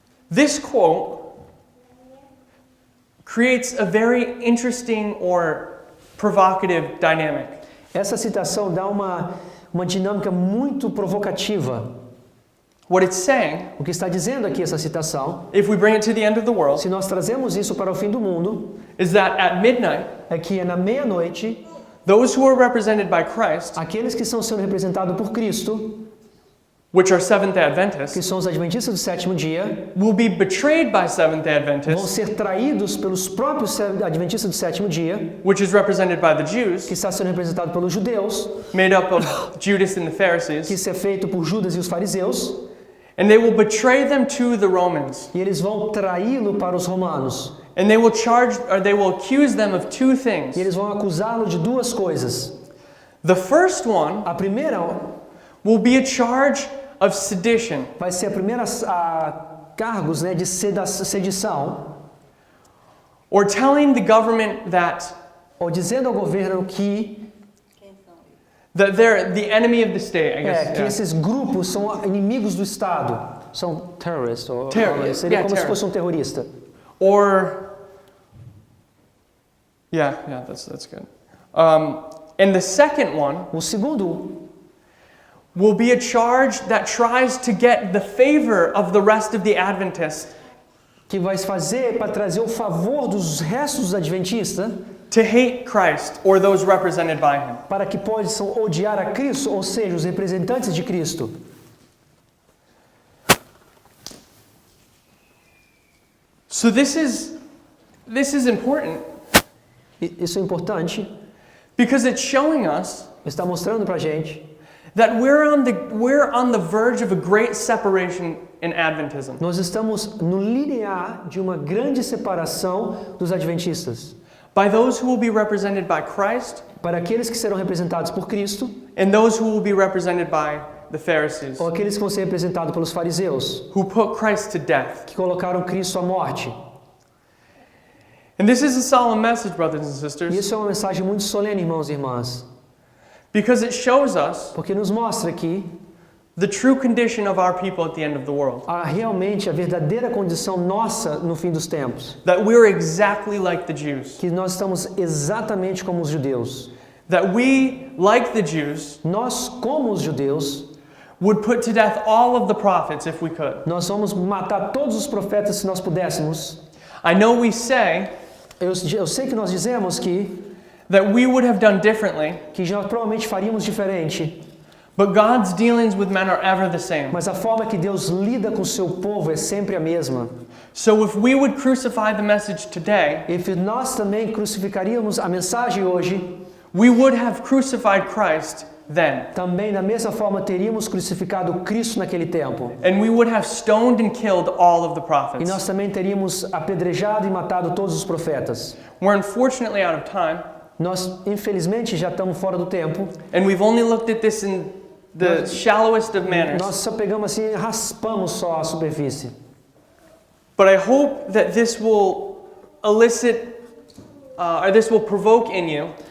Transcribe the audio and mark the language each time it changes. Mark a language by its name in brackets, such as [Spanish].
[English] This quote creates a very interesting or provocative dynamic. [Portuguese] Essa citação dá uma dinâmica muito provocativa. [English] What it's saying, [Portuguese] O que está dizendo aqui essa citação, [English] if we bring it to the end of the world, [Portuguese] se nós trazemos isso para o fim do mundo, [English] is that at midnight, [Portuguese] é que na meia-noite, [English] those who are represented by Christ, [Portuguese] aqueles que estão sendo representados por Cristo, [English] which are Seventh-day [Portuguese] que [English] Adventists, [Portuguese] são os adventistas do sétimo dia, [English] will be betrayed by Seventh-day [Portuguese] vão [English] Adventists, [Portuguese] ser traídos pelos próprios adventistas do sétimo dia, [English] which is represented by the [Portuguese] que [English] Jews, [Portuguese] está sendo representado pelos judeus, [English] made up of Judas and the [Portuguese] que [English] Pharisees, [Portuguese] isso é feito por Judas e os fariseus, [English] and they will betray them to the Romans. [Portuguese] e eles vão traí-lo para os romanos. [English] And they will accuse them of two things. [Portuguese] E eles vão acusá-lo de duas coisas. [English] The first one [Portuguese] A primeira [English] will be a charge of sedition, [Portuguese] vai ser a primeira cargos, né, de sedição, [English] or telling the government that [Portuguese] ou dizendo ao governo que [English] they're the enemy of the state, I guess. [Portuguese] que [English] yeah. [Portuguese] esses grupos são inimigos do Estado, são terrorists, ou seria [English] yeah, [Portuguese] como se [English] terror. [Portuguese] fosse um terrorista. [English] Or yeah, that's good. And the second one [Portuguese] O segundo [English] will be a charge that tries to get the favor of the rest of the Adventists [Portuguese] que vai fazer para trazer o favor dos restos dos adventistas, [English] to hate Christ or those represented by him. [Portuguese] para que possam odiar a Cristo, ou seja, os representantes de Cristo. [English] So this is important [Portuguese] Isso é importante, [English] because it's showing us [Portuguese] está mostrando para a gente [English] that we're on the verge of a great separation in Adventism. [Portuguese] nós estamos no linear de uma grande separação dos adventistas. [English] By those who will be represented by Christ [Portuguese] Para aqueles que serão representados por Cristo, [English] and those who will be represented by the Pharisees, [Portuguese] ou aqueles que vão ser representados pelos fariseus, [English] who put Christ to death. [Portuguese] que colocaram Cristo à morte. [English] And this is a solemn message, brothers and [Portuguese] E [English] sisters, [Portuguese] isso é uma mensagem muito solene, irmãos e irmãs, [English] because it shows us [Portuguese] porque nos mostra que [English] the true condition of our people at the end of the world. [Portuguese] realmente a verdadeira condição nossa no fim dos tempos, [English] That we're exactly like the Jews. [Portuguese] que nós estamos exatamente como os judeus. [English] That we, like the Jews, [Portuguese] Nós, como os judeus, [English] would put to death all of the prophets if we could. [Portuguese] nós vamos matar todos os profetas se nós pudéssemos. [English] I know we say [Portuguese] Eu sei que nós dizemos [English] that we would have done differently, [Portuguese] que nós provavelmente faríamos diferente, [English] but God's dealings with men are ever the same. [Portuguese] mas a forma que Deus lida com o seu povo é sempre a mesma. [English] So if we would crucify the message today, [Portuguese] E se nós também crucificaríamos a mensagem hoje, [English] we would have crucified Christ then. [Portuguese] também da mesma forma teríamos crucificado Cristo naquele tempo. [English] And we would have stoned and killed all of the [Portuguese] E [English] prophets. [Portuguese] nós também teríamos apedrejado e matado todos os profetas. [English] We're unfortunately out of time, [Portuguese] Nós, infelizmente, já estamos fora do tempo. [English] and we've only looked at this in the shallowest of manners. [Portuguese] Nós só pegamos assim, raspamos só a superfície. [English] But I hope that this will elicit, or this will provoke in you